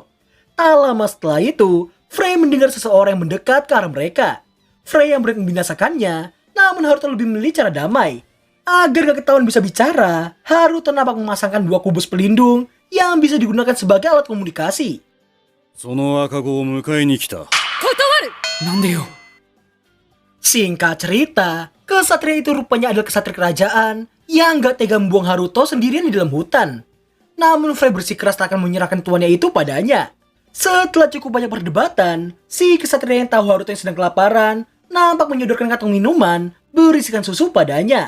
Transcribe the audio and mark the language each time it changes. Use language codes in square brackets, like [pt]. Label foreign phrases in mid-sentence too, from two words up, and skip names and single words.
[id] Tak lama setelah itu, Frey mendengar seseorang yang mendekat ke arah mereka. Frey yang berniat membinasakannya, namun Haruto lebih memilih cara damai. Agar gak ketahuan bisa bicara, Haruto nampak memasangkan 2 kubus pelindung yang bisa digunakan sebagai alat komunikasi. [ja] その赤子を迎えに来た。なんでよ [id] Singkat cerita, kesatria itu rupanya adalah kesatria kerajaan yang gak tega membuang Haruto sendirian di dalam hutan. Namun Frey bersikeras tak akan menyerahkan tuannya itu padanya. Setelah cukup banyak perdebatan, si kesatria yang tahu Haruto yang sedang kelaparan nampak menyodorkan kantong minuman berisikan susu padanya.